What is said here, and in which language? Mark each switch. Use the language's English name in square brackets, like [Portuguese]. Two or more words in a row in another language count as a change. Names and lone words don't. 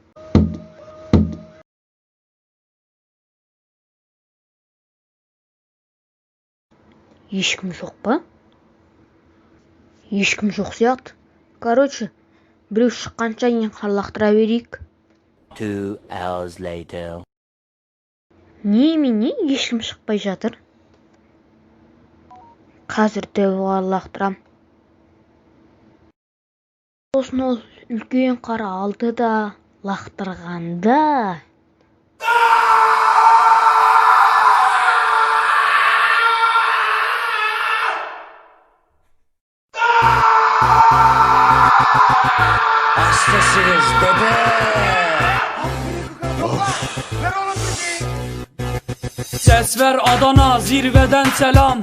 [Kazakh] Ешкім жоқ па? Ешкім жоқ сияқты. Короче, біреу шыққанша ең қар лақтыра берейік. [English] 2 hours later. [Kazakh] Немене ешкім шықпай жатыр? Қазір дәу қар лақтырам. Сосын ол үлкен қар алды да лақтырғанда [Turkish] Hastasınız bebe. Ses ver Adana, zirveden selam.